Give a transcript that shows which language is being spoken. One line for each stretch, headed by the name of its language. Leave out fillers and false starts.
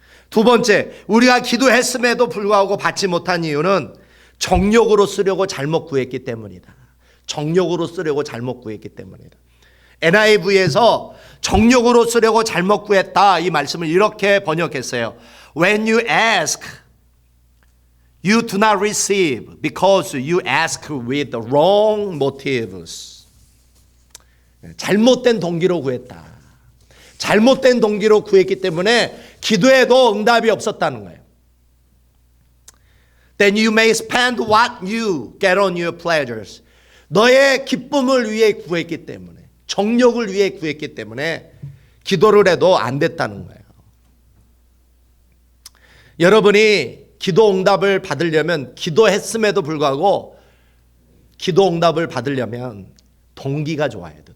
Korean: 두 번째, 우리가 기도했음에도 불구하고 받지 못한 이유는 정욕으로 쓰려고 잘못 구했기 때문이다. 정욕으로 쓰려고 잘못 구했기 때문이다. NIV에서 정욕으로 쓰려고 잘못 구했다, 이 말씀을 이렇게 번역했어요.
English: When you ask, you do not receive because you ask with the wrong motives.
Korean: 잘못된 동기로 구했다. 잘못된 동기로 구했기 때문에 기도에도 응답이 없었다는 거예요.
English: Then you may spend what you get on your pleasures.
Korean: 너의 기쁨을 위해 구했기 때문에, 정욕을 위해 구했기 때문에 기도를 해도 안 됐다는 거예요. 여러분이 기도 응답을 받으려면, 기도했음에도 불구하고 기도 응답을 받으려면 동기가 좋아야 돼요.